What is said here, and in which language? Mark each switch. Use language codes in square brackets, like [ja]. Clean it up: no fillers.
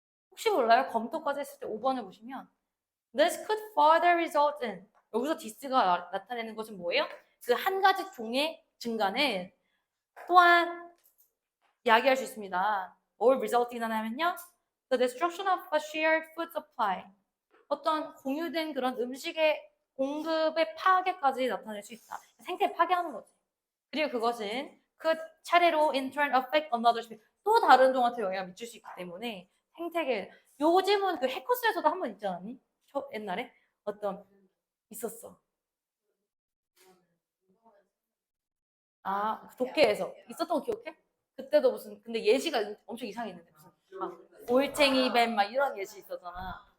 [ko] 혹시 몰라요? 검토까지 했을 때 5번을 보시면 [en] This could further result in [ko] 여기서 this가 나타내는 것은 뭐예요? 그 한 가지 종의 증가는 또한 이야기할 수 있습니다. 뭘 result in 하냐면요. [en] The destruction of a shared food supply. [ko] 어떤 공유된 그런 음식의 공급의 파괴까지 나타낼 수 있다. 생태 파괴하는 거지. 그리고 그것은 그 차례로 [en] in turn affect another species. [ko] 또 다른 종한테 영향을 미칠 수 있기 때문에 생태계. 요즘은 그 해커스에서도 한 번 있지 않았니? 옛날에 어떤 있었어. 그 독해에서 있었던 거 기억해? 그때도 무슨 근데 예시가 엄청 이상했는데 무슨 막 올챙이 뱀 막 이런 예시 있었잖아.